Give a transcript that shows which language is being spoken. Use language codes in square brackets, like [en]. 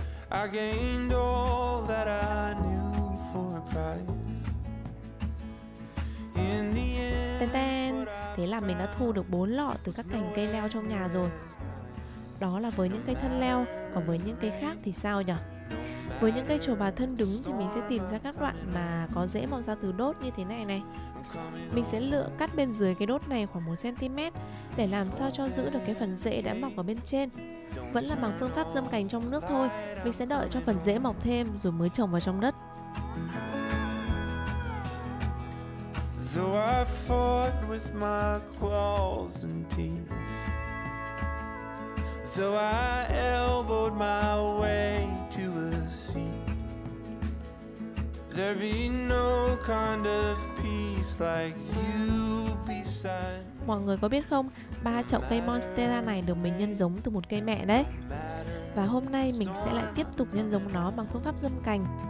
[en] I gained all that I knew for a price. In the end. Tên tên. [vi] Thế là mình đã thu được 4 lọ từ các cành cây leo trong nhà rồi. Đó là với những cây thân leo, còn với những cây khác thì sao nhỉ? Với những cây trầu bà thân đứng thì mình sẽ tìm ra các đoạn mà có rễ mọc ra từ đốt như thế này này. Mình sẽ lựa cắt bên dưới cái đốt này khoảng 1 cm để làm sao cho giữ được cái phần rễ đã mọc ở bên trên. Vẫn là bằng phương pháp giâm cành trong nước thôi. Mình sẽ đợi cho phần rễ mọc thêm rồi mới trồng vào trong đất. [en] Though I fought with my claws and teeth, though I elbowed my way to a seat, there be no kind of peace like you beside. [vi] Mọi người có biết không, 3 chậu cây Monstera này được mình nhân giống từ một cây mẹ đấy. Và hôm nay mình sẽ lại tiếp tục nhân giống nó bằng phương pháp giâm cành.